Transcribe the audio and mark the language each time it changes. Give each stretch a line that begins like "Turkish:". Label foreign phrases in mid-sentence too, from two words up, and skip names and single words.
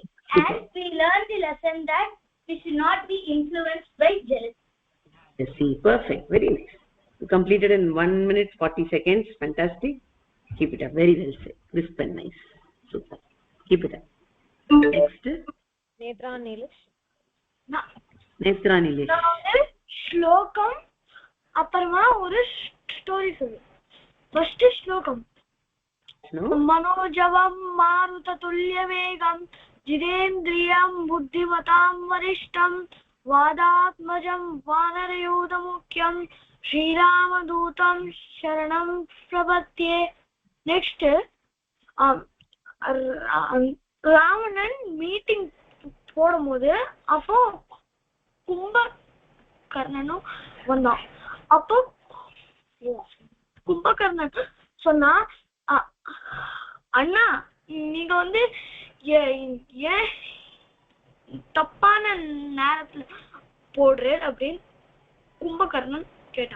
English: And we learned the lesson that we should not be influenced by jealousy. Yes, see, perfect. Very nice. You completed in 1 minute 40 seconds. Fantastic. Keep it up. Very well said. Crisp and nice. Super. Keep it up. Next. Netra Nilesh. Netra Nilesh.
Tamil: ஸ்லோகம் அப்புறமா ஒரு ஸ்டோரி சொல்லு.
Sanskrit: ஃபர்ஸ்ட் ஸ்லோகம். मनोजवं मारुत तुल्यवेगं जितेन्द्रियं बुद्धिमतां वरिष्ठं वादात्मजं वानरयूथमुख्यं श्रीरामदूतं शरणं प्रपद्ये.
Tamil: नेक्स्ट, ராவணன் மீட்டிங் போடும்போது அப்போ கும்பகர்ணனும் வந்தான். அப்போ கும்பகர்ணன் சொன்னா, அண்ணா நீங்க வந்து ஏன் தப்பான நேரத்துல போடுற அப்படின்னு கும்பகர்ணன் கேட்டான்.